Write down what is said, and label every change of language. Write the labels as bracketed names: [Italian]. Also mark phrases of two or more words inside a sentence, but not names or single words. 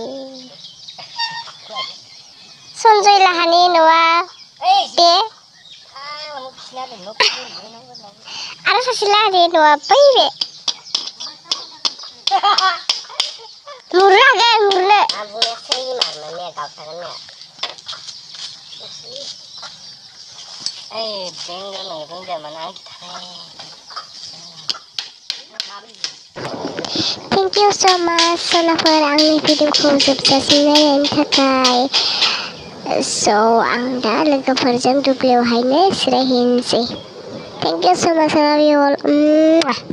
[Bodo] सन्जय लाहानि न'आ बे आरो सासे लाहानि न'आ बै बे मुरनो हागोन मुरनो [English] Thank you so much [Bodo] सोनाफोर आंनि भिडिअखौ जोबजासिम नायनायनि थाखाय so आं दा लोगोफोरजों दुब्लियावहायनो जिरायहैनोसै [English] Thank you so much I love you all